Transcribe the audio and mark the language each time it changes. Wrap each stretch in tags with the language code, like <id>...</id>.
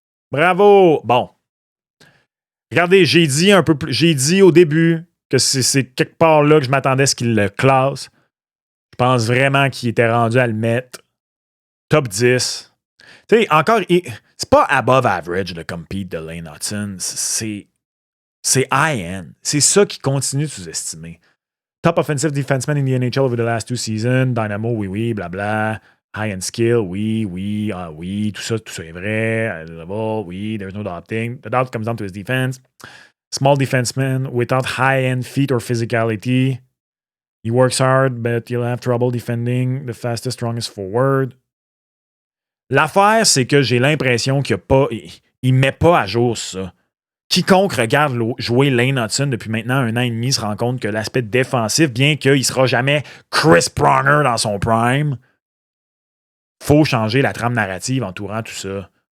<fr>Bravo. Bon. Regardez, j'ai dit au début que c'est quelque part là que je m'attendais à ce qu'il le classe. Je pense vraiment qu'il était rendu à le mettre top 10. Tu sais, encore, c'est pas</fr> <en>above average</en> <fr>le compete de Lane Hudson. C'est high-end. C'est ça qui continue de sous-estimer.</fr> <en>Top offensive defenseman in the NHL over the last 2 seasons.</en> <fr>Dynamo, oui, blabla.</fr> <en>High-end skill,</en> <fr>oui, tout ça est vrai.</fr> <en>Level,</en> <fr>oui,</fr> <en>there's no doubting. The doubt comes down to his defense. Small defenseman without high-end feet or physicality. He works hard, but he'll have trouble defending the fastest, strongest forward.</en> <fr>L'affaire, c'est que j'ai l'impression qu'il ne met pas à jour ça. Quiconque regarde jouer Lane Hudson depuis maintenant 1 an et demi se rend compte que l'aspect défensif, bien qu'il ne sera jamais Chris Pronger dans son prime, faut changer la trame narrative entourant tout ça.</fr>